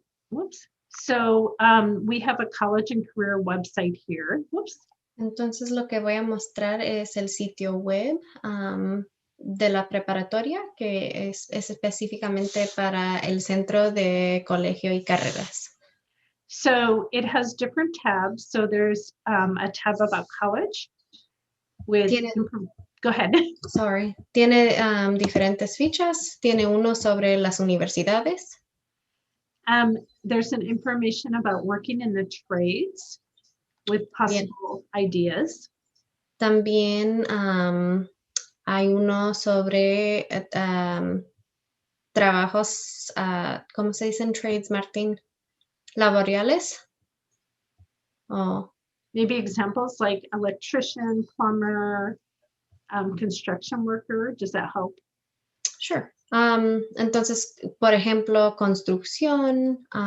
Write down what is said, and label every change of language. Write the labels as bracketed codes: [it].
[en] Whoops. So we have a college and career website here. Whoops. [es] Entonces lo que voy a mostrar es el sitio web de la preparatoria, que es específicamente para el Centro de Colegio y Carreras. [en] So it has different tabs. So there's a tab about college with, go ahead. [es] Sorry. Tiene diferentes fichas. Tiene uno sobre las universidades. [en] There's an information about working in the trades with possible ideas. [es] También hay uno sobre trabajos, ¿cómo se dicen trades, Martín? Laborales. Oh. [en] Maybe examples like electrician, plumber, construction worker. Does that help? Sure. [es] Entonces, por ejemplo, construcción,